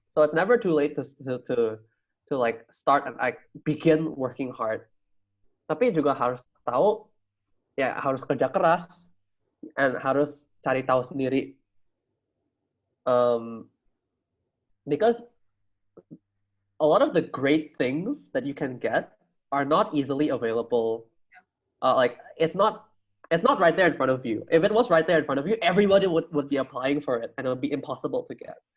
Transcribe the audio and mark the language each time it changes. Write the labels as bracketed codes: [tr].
[en] So it's never too late to like start and like begin working hard. [id] Tapi juga harus tahu, ya harus kerja keras and harus cari tahu sendiri. [en] Because a lot of the great things that you can get are not easily available. Like it's not right there in front of you. If it was right there in front of you, everybody would be applying for it, and it would be impossible to get.